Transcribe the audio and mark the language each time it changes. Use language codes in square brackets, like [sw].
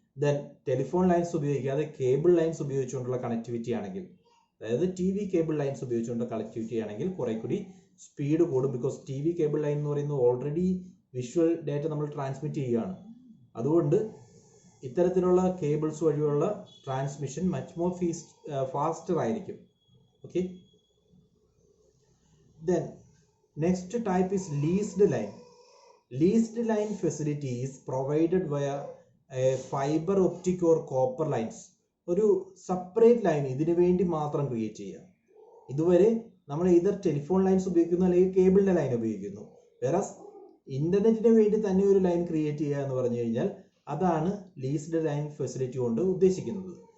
[ml] Then telephone lines ഉപയോഗിക്കാതെ cable lines ഉപയോഗിച്ചുകൊണ്ടുള്ള connectivity ആണെങ്കിൽ, അതായത് TV കേബിൾ ലൈൻസ് ഉപയോഗിച്ചുകൊണ്ടുള്ള കണക്ടിവിറ്റി ആണെങ്കിൽ കുറെ കൂടി സ്പീഡ് കൂടും. ബിക്കോസ് TV കേബിൾ ലൈൻ എന്ന് പറയുന്നത് ഓൾറെഡി വിഷ്വൽ ഡാറ്റ നമ്മൾ ട്രാൻസ്മിറ്റ് ചെയ്യുകയാണ്. അതുകൊണ്ട് ഇത്തരത്തിലുള്ള കേബിൾസ് വഴിയുള്ള ട്രാൻസ്മിഷൻ [en] much more faster [ml] ആയിരിക്കും. [en] Okay, then next type is leased line. Leased line facility is provided via a fiber optic or copper lines. [ml] ഒരു separate line ഇതിനു വേണ്ടി മാത്രം ക്രിയേറ്റ് ചെയ്യുക. ഇതുവരെ നമ്മൾ ഇതർ ടെലിഫോൺ ലൈൻസ് ഉപയോഗിക്കുന്നു അല്ലെങ്കിൽ കേബിളിന്റെ ലൈൻ ഉപയോഗിക്കുന്നു. വേറസ് ഇന്റർനെറ്റിന് വേണ്ടി തന്നെ ഒരു ലൈൻ ക്രിയേറ്റ് ചെയ്യുക എന്ന് പറഞ്ഞു കഴിഞ്ഞാൽ അതാണ് ലീസ്ഡ് ലൈൻ ഫെസിലിറ്റി കൊണ്ട് ഉദ്ദേശിക്കുന്നത്.